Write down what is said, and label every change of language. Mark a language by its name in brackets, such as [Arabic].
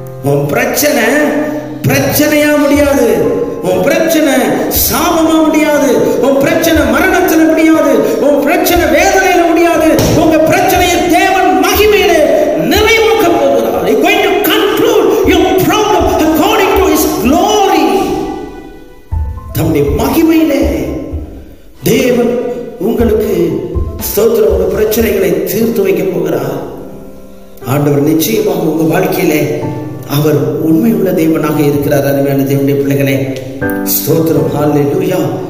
[Tamil] உன் பிரச்சனை பிரச்சனையா முடியாது, உன் பிரச்சனை சாபமா முடியாது, உன் பிரச்சனை மரணத்துல முடியாது, உன் பிரச்சனை வேதனையில முடியாது. உங்க பிரச்சனையை தேவன் மகிமையிலே நிறைவாக்க போகிறார். [English] He's going to conclude your problem according to his glory. [Tamil] தம்முடைய மகிமையிலே தேவன் உங்களுக்கு ஸ்தோத்திரம், உங்க பிரச்சனைகளை தீர்த்து வைக்க போகிறார். ஆண்டவர் நிச்சயமாக உங்க வாழ்க்கையிலே அவர் உண்மையுள்ள தேவனாக இருக்கிறார். அருமையான தேவனுடைய பிள்ளைகளே, ஸ்தோத்திரம், ஹல்லேலூயா.